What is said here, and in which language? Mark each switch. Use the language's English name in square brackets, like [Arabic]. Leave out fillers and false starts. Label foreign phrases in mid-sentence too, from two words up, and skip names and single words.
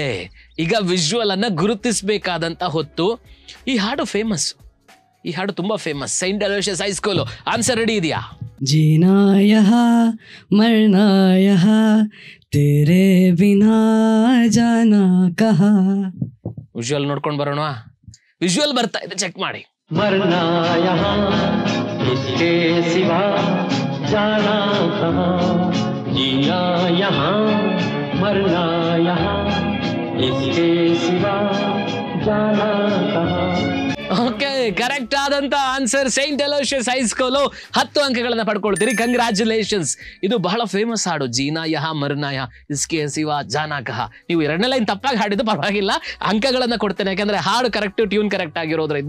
[Kannada] ಈಗ ವಿಜುವಲ್ ಅನ್ನ ಗುರುತಿಸಬೇಕಾದಂತ ಹೊತ್ತು. ಈ ಹಾಡು ಫೇಮಸ್, ಈ ಹಾಡು ತುಂಬಾ ಫೇಮಸ್. ಸೈಂಟ್ ಅಲೋಷಿಯಸ್ ಹೈಸ್ಕೂಲ್. [English] answer ready [Kannada] ಇದೆಯಾ? [Hindi] जीना यहाँ मरना यहाँ तेरे बिना जाना कहाँ. [Kannada] ವಿಜುವಲ್ ನೋಡ್ಕೊಂಡು ಬರೋಣ. ವಿಜುವಲ್ ಬರ್ತಾ ಇದೆ, ಚೆಕ್ ಮಾಡಿ. [Hindi] मरना यहाँ इसके सिवा जाना कहाँ, जीना यहाँ मरना यहाँ इसके सिवा जाना कहाँ. [Kannada] ಓಕೆ, ಕರೆಕ್ಟ್ ಆದಂತ ಆನ್ಸರ್ ಸೈಂಟ್ ಅಲೋಷಿಯಸ್ ಹೈಸ್ಕೂಲು. 10 ಅಂಕಗಳನ್ನ ಪಡ್ಕೊಳ್ತೀರಿ. ಕಂಗ್ರಾಚುಲೇಷನ್ಸ್. ಇದು ಬಹಳ ಫೇಮಸ್ ಹಾಡು, [Hindi] जीना यहाँ मरना यहाँ इसके सिवा जाना कहाँ. [Kannada] ನೀವು 2ನೇ ಲೈನ್ ತಪ್ಪಾಗಿ ಹಾಡಿದ್ದು ಪರವಾಗಿಲ್ಲ, ಅಂಕಗಳನ್ನ ಕೊಡ್ತೇನೆ, ಯಾಕಂದ್ರೆ ಹಾಡು ಕರೆಕ್ಟ್, [English] tune correct [Kannada] ಆಗಿರೋದ್ರಿಂದ.